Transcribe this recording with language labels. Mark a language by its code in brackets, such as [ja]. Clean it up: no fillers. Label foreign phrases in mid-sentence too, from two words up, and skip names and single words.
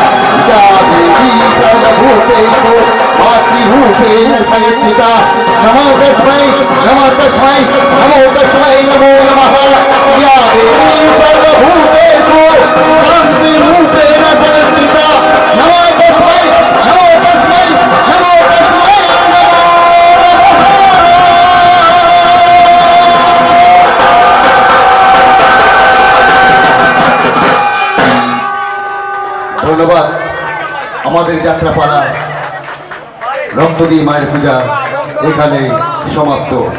[sa] या देवी सर्वभूतेषु मातृरूपेण संस्थिता नमो तस्मै नमो तस्मै नमो तस्मै नमो नमः। या देवी सर्वभूतेषु शान्तिरूपेण संस्थिता नमो तस्मै नमो तस्मै नमो तस्मै ধন্যবাদ। [bn] আমাদের যাত্রাপালা রক্তদী মায়ের পূজা এখানে সমাপ্ত।